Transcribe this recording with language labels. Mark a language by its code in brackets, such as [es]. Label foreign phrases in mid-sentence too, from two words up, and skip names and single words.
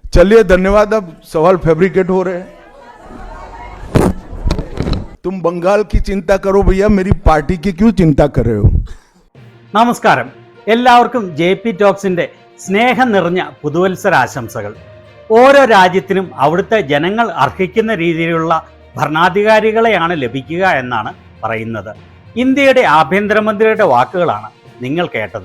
[hi] चलिए धन्यवाद। अब सवाल फैब्रिकेट हो रहे हैं। तुम बंगाल की चिंता करो भैया, मेरी पार्टी की क्यों चिंता कर रहे हो? [ml] നമസ്കാരം, എല്ലാവർക്കും JP ടോക്സിന്റെ സ്നേഹം നിറഞ്ഞ പുതുവത്സരാശംസകൾ. ഓരോ രാജ്യത്തിനും അവിടുത്തെ ജനങ്ങൾ അർഹിക്കുന്ന രീതിയിലുള്ള ഭരണാധികാരികളെയാണ് ലഭിക്കുക എന്നാണ് പറയുന്നത്. ഇന്ത്യയുടെ ആഭ്യന്തരമന്ത്രിയുടെ വാക്കുകളാണ് നിങ്ങൾ കേട്ടത്.